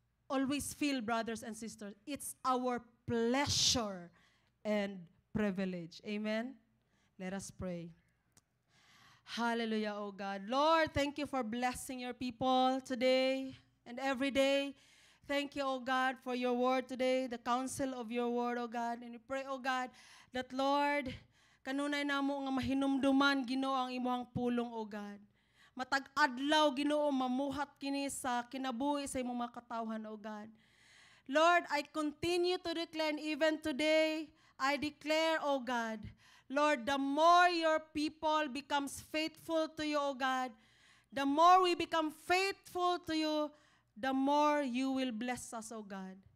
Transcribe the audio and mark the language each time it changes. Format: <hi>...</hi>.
<en>Always feel, brothers and sisters, it's our pleasure and privilege. Amen? Let us pray. Hallelujah, oh God. Lord, thank you for blessing your people today and every day. Thank you, oh God, for your word today, the counsel of your word, oh God. And we pray, oh God, that Lord,</en> <ceb>kanunay namo nga mahinumduman Ginoo ang imong pulong, oh God. Matag adlaw Ginoo mamuhat kini sa kinabuhi sa imong mga katawhan, oh God.</ceb> <en>Lord, I continue to declare, and even today, I declare, oh God, Lord, the more your people becomes faithful to you, oh God, the more we become faithful to you, the more you will bless us, oh God.</en>